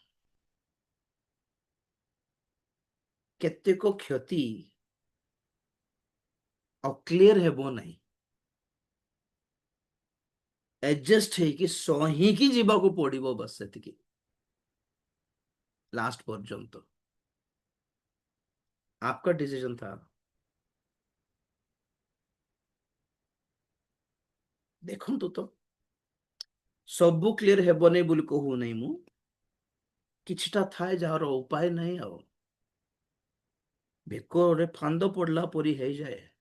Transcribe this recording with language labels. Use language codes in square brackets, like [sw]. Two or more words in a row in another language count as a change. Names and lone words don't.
[or] କେତେକ କ୍ଷତି ଅକ୍ଲିୟର ହେବ ନାହିଁ, एडजस्ट ହେଇକି ସହିକି ଯିବାକୁ ପଡିବ, ବସ୍ ସେତିକି ଲାଷ୍ଟ ପର୍ଯ୍ୟନ୍ତ। [hi] आपका डिसीजन था। [or] ଦେଖନ୍ତୁ ତ ସବୁ କ୍ଲିୟର ହେବନି ବୋଲି କହୁନାହିଁ ମୁଁ, କିଛିଟା ଥାଏ ଯାହାର ଉପାୟ ନାହିଁ, ଆଉ ବେକରେ ଫାନ୍ଦ ପଡିଲା ପରି ହେଇଯାଏ।